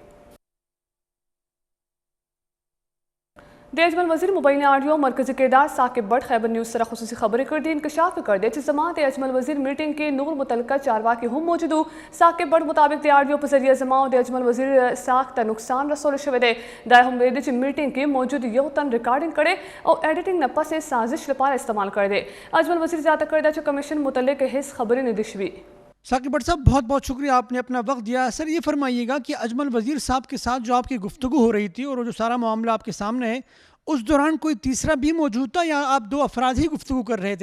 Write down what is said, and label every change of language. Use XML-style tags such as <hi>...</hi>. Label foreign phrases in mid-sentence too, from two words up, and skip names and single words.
<ps>اجمل وزیر مبینه آډیو مرکزي کردار ثاقب بټ خیبر نیوز سره خصوصي خبرې کړې دي انکشاف کړی دی جماعت اجمل وزیر میټنګ کې نور متعلقه چارواکي هم موجود ثاقب بټ مطابق آډیو پر ذریعه جماعت اجمل وزیر سخت نقصان رسول شوی دی هم وید میټنګ کې موجود یو تن ریکارډنګ کړې او ایډیټنګ نه پس سازش لپاره استعمال کړی دی. اجمل وزیر زیات کړه دا کمیشن متعلق هیڅ خبرې نه دي شوي.</ps> <ur>ثاقب بٹ صاحب بہت بہت شکریہ، آپ نے اپنا وقت دیا۔ سر یہ فرمائیے گا کہ اجمل وزیر صاحب کے ساتھ جو آپ کی گفتگو ہو رہی تھی اور جو سارا معاملہ آپ کے سامنے ہے، اس دوران کوئی تیسرا بھی موجود تھا یا آپ دو افراد ہی گفتگو کر رہے تھے?</ur>